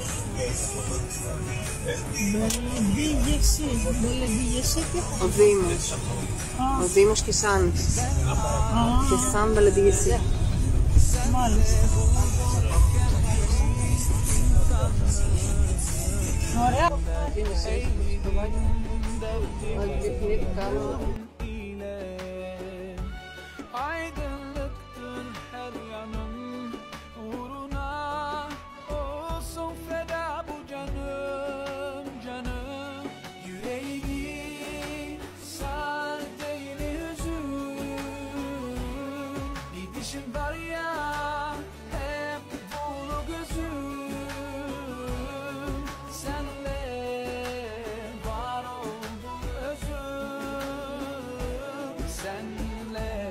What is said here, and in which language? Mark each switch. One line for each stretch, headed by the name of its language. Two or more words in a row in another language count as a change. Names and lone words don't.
Greek: Ο Δήμος. Ο Δήμος και Σάνης. Και Σαν Βαλεντιγεσί. Μάλιστα. Ωραία.
Turkish: Aydınlıktır her yanım uğruna olsun feda bu canım canım yüreğimi sar değil hüzün gidişin var ya hep dolu gözüm senle var oldum özüm senle